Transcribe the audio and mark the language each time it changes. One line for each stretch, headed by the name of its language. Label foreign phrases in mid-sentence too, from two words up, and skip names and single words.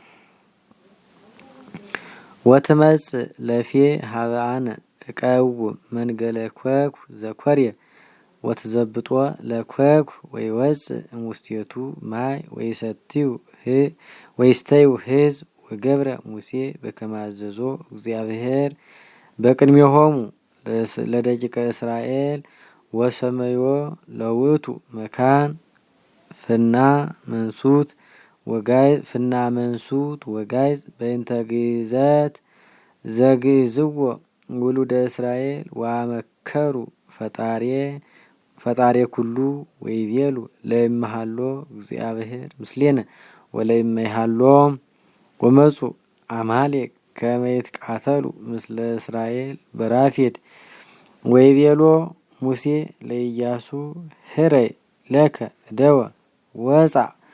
Geez: ወትመጽእ ለፌ ሀበ አነ እቀውም መንገለ ኮኩ ዘኰርየ ወትዘብጦ ለኮኩ ወይወፅእ እሙስቴቱ ማይ ወይስተዩ ሕዝብ ወገብረ ሙሴ በከመ አዘዞ እግዚአብሔር በቅድሜሆሙ ለደቂቀ እስራኤል ወሰመዮ ለውእቱ መካን ፍና መንሱት ወጋይዝ በእንተ ግእዘት ዘግእዝዎ ውሉደ እስራኤል ወአመከሩ ፈጣሬ ኩሉ ወይቤሉ ለይመሃሎ እግዚአብሔር ምስሌነ ወለይመሃሎ ወመፁ አማሌቅ ከመ ይትቃተሉ ምስለ እስራኤል በራፌድ ወይቤሎ ሙሴ ለኢያሱ ህረይ ለከ እደወ ወፃ